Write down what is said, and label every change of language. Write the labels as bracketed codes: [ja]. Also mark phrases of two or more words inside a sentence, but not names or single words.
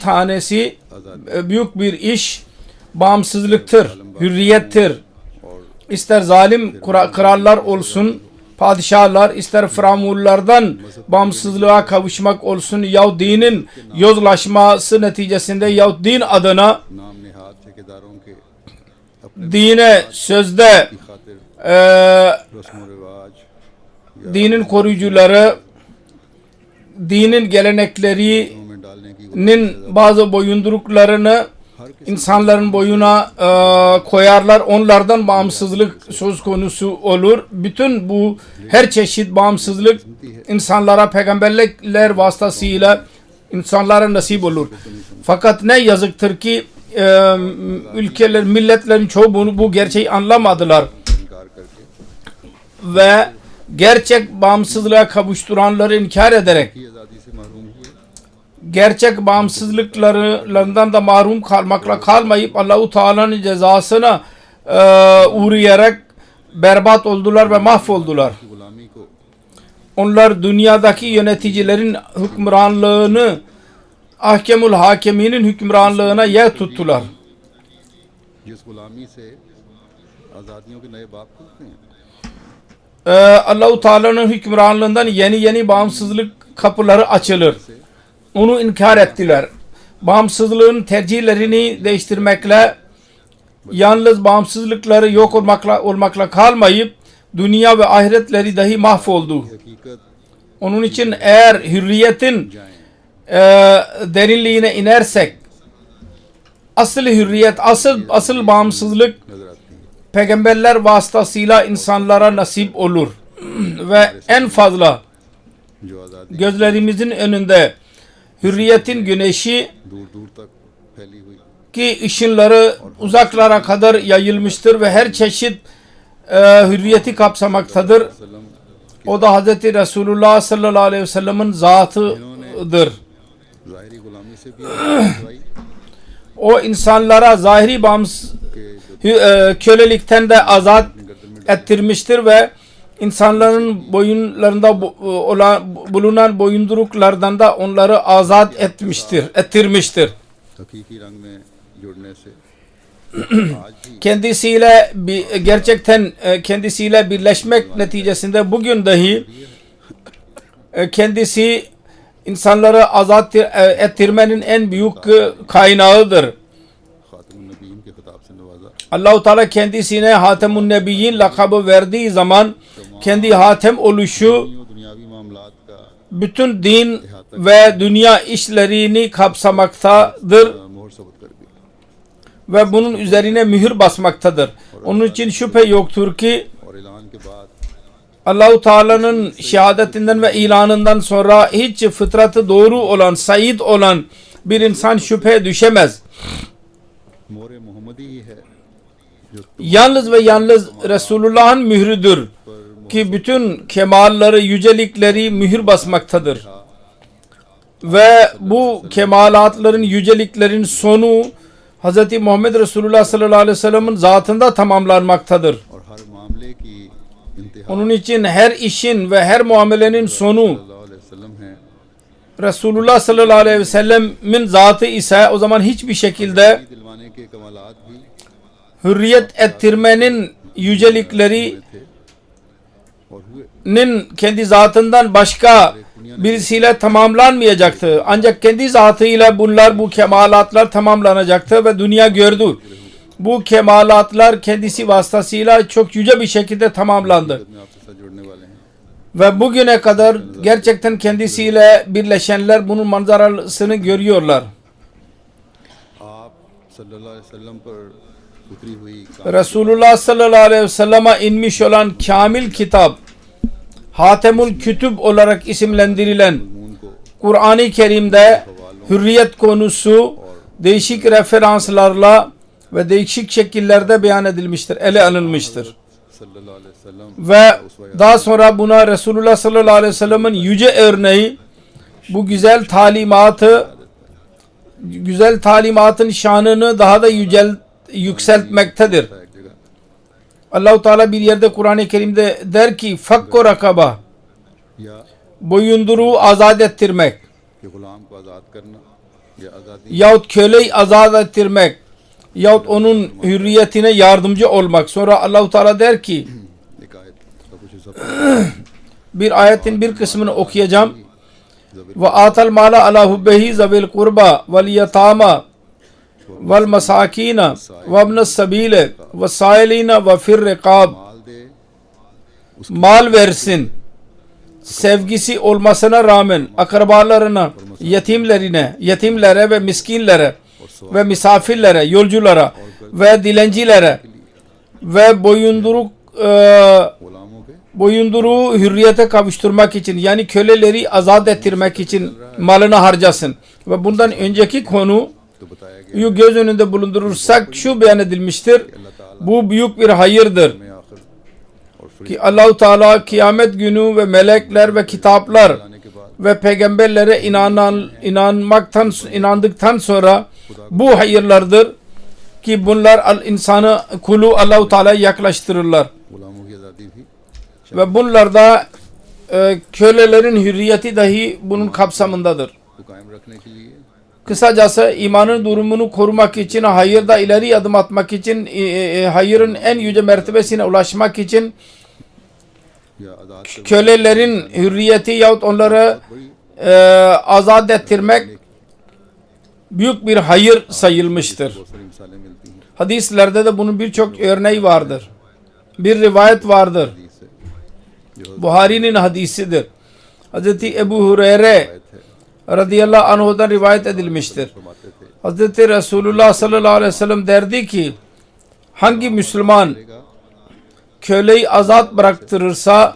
[tr] Bunlardan bir tanesi büyük bir iş bağımsızlıktır, hürriyettir. İster zalim krallar olsun, padişahlar, ister firavunlardan bağımsızlığa kavuşmak olsun, yahut dinin yozlaşması neticesinde yahut din adına [ur] نام نہاد ٹھیکیداروں کے [tr] dine sözde [ur] کی خاطر رسم رواج [tr] dinin koruyucuları dinin geleneklerinin [ur] میں ڈالنے کی [tr] bazı boyunduruklarını insanların boyuna koyarlar. Onlardan bağımsızlık söz konusu olur. Bütün bu her çeşit bağımsızlık insanlara peygamberler vasıtasıyla insanlara nasip olur. Fakat ne yazıktır ki ülkeler, milletlerin çoğu bu gerçeği anlamadılar [ur] انکار کرکے [tr] ve gerçek bağımsızlığa kavuşturanları inkar ederek [ur] کی آزادی سے محروم ہوئے [tr] gerçek bağımsızlıklarından da mahrum kalmakla kalmayıp Allah-u Teala'nın cezasına uğrayarak berbat oldular ve mahvoldular. [ur] غلامی کو [tr] Onlar dünyadaki yöneticilerin hükümranlığını Ahkemul Hakeminin hükümranlığına yer tuttular. [ur] جس غلامی سے آزادیوں کے نئے باب کھلتے ہیں [tr] Allah-u Teala'nın hükümranlığından yeni bağımsızlık kapıları açılır. Onu inkar ettiler. Bağımsızlığın tercihlerini değiştirmekle yalnız bağımsızlıkları yok olmakla kalmayıp dünya ve ahiretleri dahi mahvoldu. [ur] हकीकत [tr] Onun için eğer hürriyetin derinliğine inersek asıl hürriyet, asıl bağımsızlık [ur] نظر آتی ہے [tr] peygamberler vasıtasıyla insanlara nasip olur. Ve en fazla [ur] جو آزادی [tr] gözlerimizin önünde hürriyetin güneşi [ur] دور دور تک پھیلی ہوئی [tr] ki ışınları uzaklara kadar yayılmıştır ve her çeşit hürriyeti kapsamaktadır. [ur] वसल्लम [tr] O da Hz. Resulullah [ar] صلى الله عليه وسلم'in [tr] zatıdır. [ur] ظاہری غلامی سے بھی آزادی [tr] O insanlara zahiri kölelikten de azat ettirmiştir ve insanların boyunlarında bulunan boyunduruklardan da onları azat ettirmiştir. [ur] حقیقی رنگ میں جڑنے سے [tr] Kendisiyle gerçekten kendisiyle birleşmek neticesinde bugün dahi kendisi insanları azat ettirmenin en büyük kaynağıdır. [ur] خاتم النبیین کے خطاب سے نوازا [tr] Allah-u Teala kendisine Hatemun Nebiyyin lakabı verdiği zaman kendi hatem oluşu [ur] دنیاوی معاملات کا [tr] bütün din ve dünya işlerini kapsamaktadır [ur] مہر ثبوت کر دیا [tr] ve bunun üzerine mühür basmaktadır. Onun için şüphe yoktur ki [ur] اور اعلان کے بعد [tr] Allah-u Teala'nın şehadetinden ve ilanından sonra hiç fıtratı doğru olan, said olan bir insan şüpheye düşemez. [ur] مہر محمدی ہی ہے جو [tr] Yalnız ve yalnız Resulullah'ın mührüdür ki bütün kemalları, yücelikleri mühür basmaktadır. Ve bu kemalatların, yüceliklerin sonu Hz. Muhammed Resulullah [ar] صلى الله عليه وسلم'in [tr] zatında tamamlanmaktadır. [ur] اور ہر معاملے کی انتہا [tr] Onun için her işin ve her muamelenin sonu [ar] صلى الله عليه وسلم है [tr] Resulullah [ar] صلى الله عليه وسلم'in [tr] zatı ise o zaman hiçbir şekilde [ur] دلوانے کے کمالات بھی [tr] hürriyet ettirmenin yücelikleri [ur] تھے اور ہوئے [tr] kendi zatından başka birisiyle tamamlanmayacaktı. Ancak kendi zatıyla bu kemalatlar tamamlanacaktı ve dünya gördü. Bu kemalatlar kendisi vasıtasıyla çok yüce bir şekilde tamamlandı. [ur] میں آپ کے ساتھ جڑنے والے ہیں [tr] Ve bugüne kadar gerçekten kendisiyle birleşenler bunun manzarasını görüyorlar. [ur] आप [ar] صلى الله عليه وسلم [ur] پر اتری ہوئی [tr] Resulullah [ar] صلى الله عليه وسلم'e [tr] inmiş olan kamil kitap, Hatemul Kütüb olarak isimlendirilen [ur] قانون کو [tr] Kur'an-ı Kerim'de hürriyet konusu değişik referanslarla ve değişik şekillerde beyan edilmiştir, ele alınmıştır. [ar] صلى الله عليه وسلم [tr] Ve daha sonra buna Resulullah [ar] صلى الله عليه وسلم'in [tr] yüce örneği, bu güzel talimatın şanını daha da yükseltmektedir. [ur] ایک جگہ [tr] Allah-u Teala bir yerde Kur'an-ı Kerim'de der ki [ar] فك رقبة, [ur] या [tr] boyunduruğu azat ettirmek [ur] کہ غلام کو آزاد کرنا یا آزادی [tr] yahut köleyi azat ettirmek yahut onun hürriyetine yardımcı olmak. Sonra Allah-u Teala der ki, [ur] ایک آیت کا کچھ حصہ [tr] bir ayetin bir kısmını okuyacağım. [ar] وآتى المال على حبه ذوي القربى واليتامى والمساكين وابن السبيل والسائلين وفي الرقاب. [ur] مال دے [tr] Mal versin. Sevgisi olmasına rağmen akrabalarına, yetimlere ve miskinlere ve misafirlere, yolculara ve dilencilere ve [ur] غلاموں کے [tr] boyunduruğu hürriyete kavuşturmak için, yani köleleri azat ettirmek için malını harcasın. Ve bundan önceki konuyu [ur] تو بتایا گیا [tr] göz önünde bulundurursak şu beyan edilmiştir. Bu büyük bir hayırdır [ur] میں آخر اور پھر [tr] ki Allah-u Teala kıyamet günü ve melekler ve kitaplar [ur] آنے کے بعد [tr] ve peygamberlere inandıktan sonra bu hayırlardır ki bunlar insanı, kulu Allah-u Teala'ya yaklaştırırlar. [ur] غلاموں کی آزادی بھی [tr] Ve bunlarda kölelerin hürriyeti dahi bunun kapsamındadır. [ur] کو قائم رکھنے کے لیے [tr] Kısacası imanın durumunu korumak için, hayırda ileri adım atmak için, hayırın en yüce mertebesine ulaşmak için [ur] یا آزاد کرنے [tr] kölelerin hürriyeti yahut onları [ur] बड़ी [tr] azat ettirmek büyük bir hayır sayılmıştır. [ur] بہت ساری مثالیں ملتی ہیں [tr] Hadislerde de bunun birçok örneği vardır. Bir rivayet vardır. [ur] حدیث سے جو [tr] Buhari'nin hadisidir. Hazreti Ebu Hureyre [ur] آیت ہے [ar] رضي الله عنه'dan [tr] rivayet edilmiştir. [ur] فرماتے تھے [tr] Hazreti Resulullah [ar] صلى الله عليه وسلم [tr] derdi ki, hangi Müslüman [ur] करेगा köleyi azat bıraktırırsa